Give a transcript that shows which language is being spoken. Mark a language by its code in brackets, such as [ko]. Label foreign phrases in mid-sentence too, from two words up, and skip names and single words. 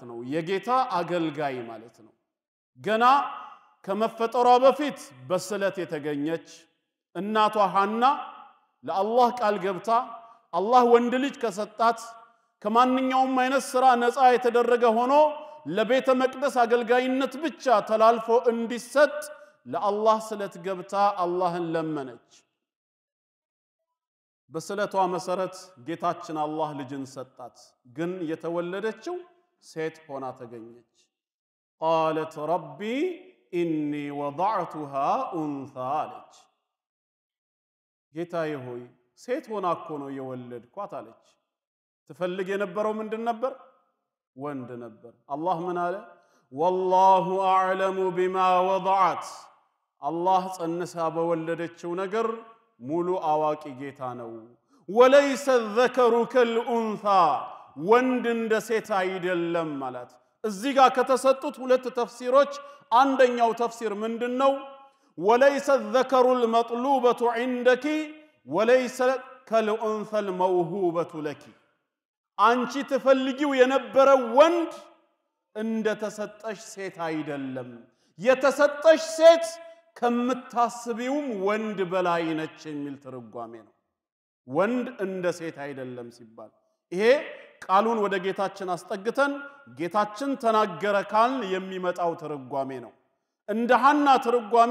[am] ነው የጌታ አገልጋይ ማለት ነው ገና ከመፈጠሯ በፊት በስለት የተገኘች እናቷ ሐና ለአላህ ቃል ገብታ አላህ ወንድ ልጅ ከሰጣት ከማንኛውም አይነት ስራ ነፃ የተደረገ ሆኖ ለቤተ መቅደስ አገልጋይነት ብቻ ተላልፎ እንዲሰጥ ለአላህ ስለት ገብታ አላህን ለመነች በስለቷ መሰረት ጌታችን አላህ ልጅን ሰጣት ግን የተወለደችው ሴት ሆና ተገኘች [ar] قالت ربي إني وضعتها أنثى [am] አለች ጌታዬ ሆይ ሴት ሆና እኮ ነው የወለድኳት አለች ትፈልግ የነበረው ምንድን ነበር ወንድ ነበር አላህ ምን አለ [ar] والله أعلم بما وضعت [am] አላህ ጸንሳ በወለደችው ነገር ሙሉ አዋቂ ጌታ ነው [ar] وليس الذكر كالأنثى [am] ወንድ እንደ ሴት አይደለም ማለት እዚህ ጋር ከተሰጡት ሁለት ተፍሲሮች አንደኛው ተፍሲር ምንድነው [ar] وليس الذكر المطلوبة عندك وليس كالأنثى الموهوبة لك [am] አንቺ ትፈልጊው የነበረው ወንድ እንደ ተሰጠሽ ሴት አይደለም የተሰጠሽ ሴት ከምታስቢውም ወንድ በላይ ነች የሚል ትርጓሜ ነው ወንድ እንደ ሴት አይደለም ሲባል ይሄ ቃሉን ወደ ጌታችን አስጠግተን ጌታችን ተናገረ ካልን የሚመጣው ትርጓሜ ነው እንደ ሐና ትርጓሜ